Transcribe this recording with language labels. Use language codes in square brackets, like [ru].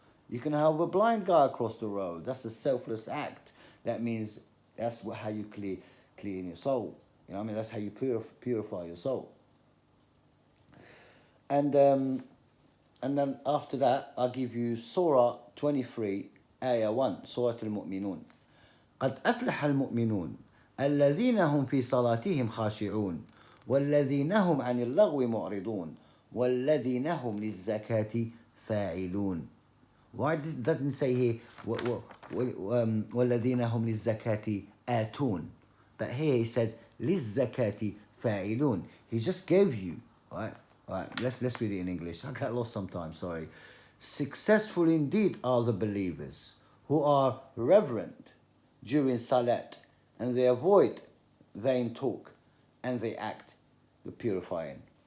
[en] You can help a blind guy across the road. That's a selfless act. That means that's how you clean your soul. You know what I mean? That's how you purify your soul. And then after that, I'll give you Surah 23, Ayah 1, Surah Al-Mu'minun. [ar] قد أفلح المؤمنون الذين هم في صلاتهم خاشعون والذين هم عن اللغو معرضون والذين هم للزكاة فاعلون. [en] Why doesn't say here [ar] والذين هم للزكاة آتون, [en] but here he says [ar] للزكاة فاعلون. [en] He just gave you, right? Let's read it in English. I get lost sometimes, sorry. Successful indeed are the believers who are reverent during Salat, and they avoid vain talk, and they act the purifying.